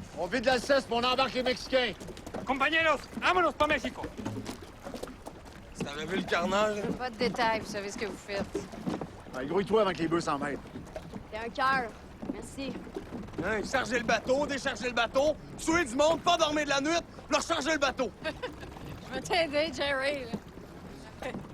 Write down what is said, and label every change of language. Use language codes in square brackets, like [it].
[fr] On vide l'Alsace, puis on embarque les Mexicains. [es] Compañeros, vámonos para México. [fr] Si t'avais vu le carnage? Pas de détails, vous savez ce que vous faites. Grouille-toi avant que les bœufs s'en mêlent. T'es un cœur. Merci. Hein, charger le bateau, décharger le bateau, tuer du monde, pas dormir de la nuit, leur charger le bateau. Je vais t'aider, Jerry. Là.